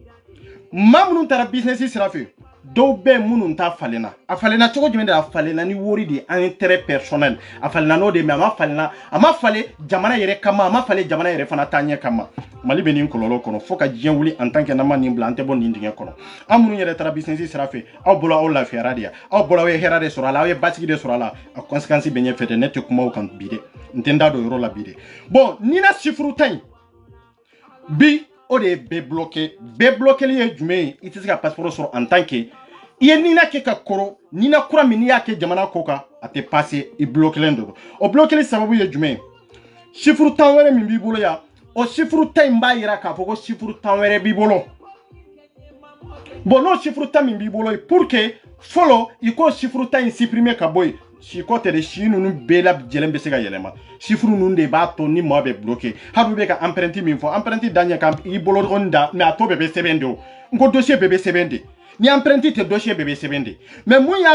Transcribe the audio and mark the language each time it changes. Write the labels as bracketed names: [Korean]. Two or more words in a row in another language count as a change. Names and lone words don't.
[Bambara] maa minnu taara business sira fɛ dɔw bɛ minnu ta falenna a falenna cogo jumɛn de a falenna ni wari de [French] intérêt personnel [Bambara] a falenna n'o de mais a ma falen jamana yɛrɛ kama a ma falen jamana yɛrɛ fana taa ɲɛ kama Mali bɛ nin kɔlɔlɔ kɔnɔ fo ka diɲɛ wuli [French] en tant que [Bambara] n'an ma nin bila an tɛ bɔ nin dingɛ kɔnɔ an minnu yɛrɛ taara business sira fɛ aw bolo aw lafiyara de yan aw bolo aw ye hɛrɛ de sɔrɔ a la aw ye basigi de sɔrɔ a la a conséquence bɛ ɲɛfɛ dɛ ne tɛ kuma o kan bi dɛ n tɛ n da don o yɔrɔ la bi dɛ bon ni na chiffre ta in bi o de ye bɛɛ bloqué ye jumɛn ye i tɛ se ka passeport sɔrɔ [French] en tant que [Bambara] i ye nina kɛ ka kɔrɔ nina kura min n'i y'a kɛ jamana ko kan a tɛ passé i bloquélen don o bloquéli sababu ye jumɛn ye chiffre tan wɛrɛ min b'i bolo yan o chiffre tan in b'a yira k'a fɔ ko chiffre tan wɛrɛ b'i bolo bon n'o chiffre tan min b'i bolo [French] pour que [Bambara] fɔlɔ i k'o chiffre tan in supprimer ka bɔ yen si ko tɛ de si ninnu bɛɛ lajɛlen bɛ se ka yɛlɛma chiffre ninnu de b'a to ni maa bɛ bloqué hali bɛ ka empreinte min fɔ empreinte da ɲɛ kan i bolo dɔrɔn da mais a tɔ bɛɛ bɛ sɛbɛn de o n ko dossier bɛɛ bɛ sɛbɛn de ni empreinte tɛ dossier bɛɛ bɛ sɛbɛn de mais mun y'a